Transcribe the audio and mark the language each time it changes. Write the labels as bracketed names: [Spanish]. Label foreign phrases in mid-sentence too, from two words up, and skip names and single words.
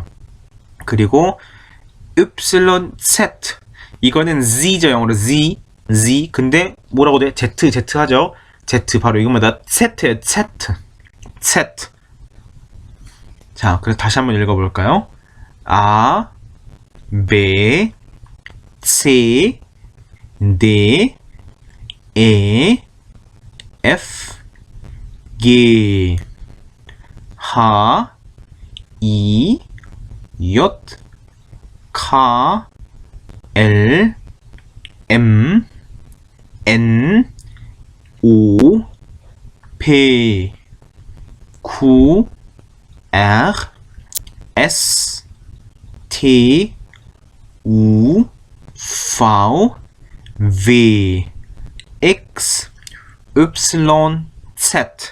[Korean] 그리고 YZ, 이거는 Z죠. 영어로 Z. 근데 뭐라고 돼? Z 하죠. Z 바로 이겁니다. Z예요. Z. 자, 그래서 다시 한번 읽어볼까요? [English] A, B, C, D, E, F, G, H, I, J, K, L, M, N, O, P, Q, R, S, T, U, V, V, X, Y, Z.